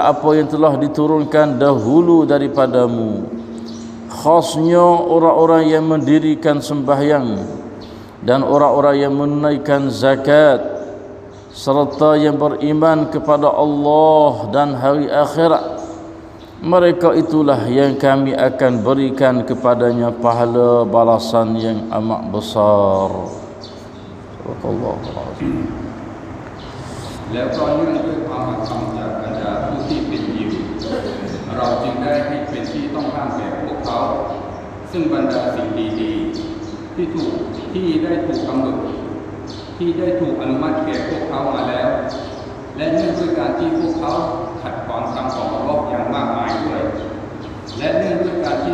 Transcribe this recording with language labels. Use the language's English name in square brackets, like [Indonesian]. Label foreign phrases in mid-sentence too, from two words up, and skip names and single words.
[Malay] apa yang telah diturunkan dahulu daripadamu, khasnya orang-orang yang mendirikan sembahyang dan orang-orang yang menunaikan zakat, serta yang beriman kepada Allah dan hari akhirat, mereka itulah yang kami akan berikan kepadanya pahala balasan yang amat besar. Subhanallah. [Thai] แล้วก็เนื่องด้วยความอาธรรมจากบรรดาผู้ที่เป็นยิวเราจึงได้ให้เป็นที่ต้องห้ามแก่พวกเขาเขาซึ่งบรรดาสิ่งดีๆที่ได้ถูกกำหนดที่ได้ถูกอนุมัติแก่พวกเขามาแล้วและเนื่องด้วยการที่พวกเขาขัดขวางคำของอัลเลาะห์อย่างมากมายด้วยและเนื่องด้วยการที่